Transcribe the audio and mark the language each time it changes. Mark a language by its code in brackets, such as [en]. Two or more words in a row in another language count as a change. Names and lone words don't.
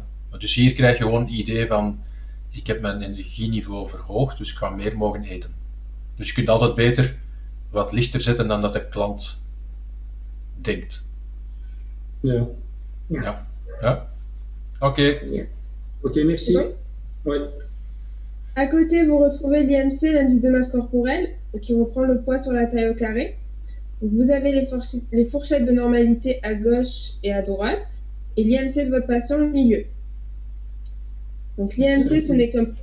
[nl] Maar dus hier krijg je gewoon het idee van, ik heb mijn energieniveau verhoogd, dus ik ga meer mogen eten. Dus je kunt altijd beter wat lichter zetten dan dat de klant denkt. Ja. Ja? Oké. Oké, [fr] merci. C'est bon? Ouais. À côté, vous retrouvez l'IMC, l'indice de masse corporelle, qui reprend le poids sur la taille au carré. Donc, vous avez les fourchettes de normalité à gauche et à droite, et l'IMC de votre patient au milieu. Donc l'IMC, ce n'est qu'un...